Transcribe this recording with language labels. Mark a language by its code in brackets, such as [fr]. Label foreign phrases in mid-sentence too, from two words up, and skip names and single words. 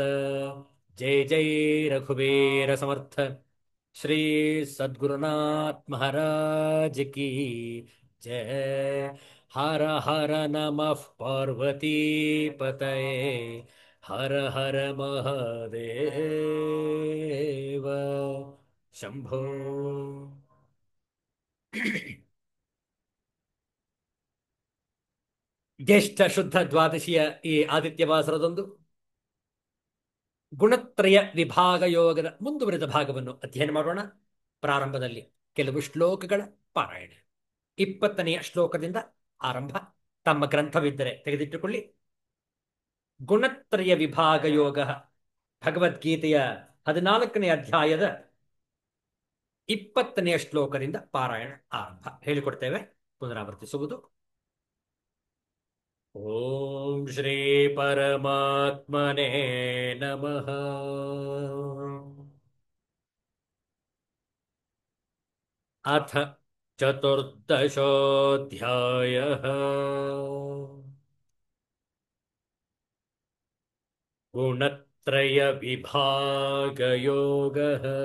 [hi] जय जय रघुवीर समर्थ श्री सद्गुरुनाथ महाराज की जय। [sa] हर हर नमः पार्वती पतये। हर हर महादेव शंभो। [kn] ಜ್ಯೇಷ್ಠ ಶುದ್ಧ ದ್ವಾದಶಿಯ ಈ ಆದಿತ್ಯ ವಾಸರದೊಂದು ಗುಣತ್ರಯ ವಿಭಾಗ ಯೋಗದ ಮುಂದುವರೆದ ಭಾಗವನ್ನು ಅಧ್ಯಯನ ಮಾಡೋಣ. ಪ್ರಾರಂಭದಲ್ಲಿ ಕೆಲವು ಶ್ಲೋಕಗಳ ಪಾರಾಯಣ. 20ನೆಯ ಶ್ಲೋಕದಿಂದ ಆರಂಭ. ತಮ್ಮ ಗ್ರಂಥವಿದ್ದರೆ ತೆಗೆದಿಟ್ಟುಕೊಳ್ಳಿ. ಗುಣತ್ರಯ ವಿಭಾಗ ಯೋಗ, ಭಗವದ್ಗೀತೆಯ 14ನೇ ಅಧ್ಯಾಯದ 20ನೆಯ ಶ್ಲೋಕದಿಂದ ಪಾರಾಯಣ ಆರಂಭ. ಹೇಳಿಕೊಡ್ತೇವೆ, ಪುನರಾವರ್ತಿಸುವುದು. [sa] ಓಂ ಶ್ರೀ ಪರಮಾತ್ಮನೇ ನಮಃ. ಅಥ ಚತುರ್ದಶೋऽಧ್ಯಾಯಃ. ಗುಣತ್ರಯ ವಿಭಾಗ ಯೋಗಃ.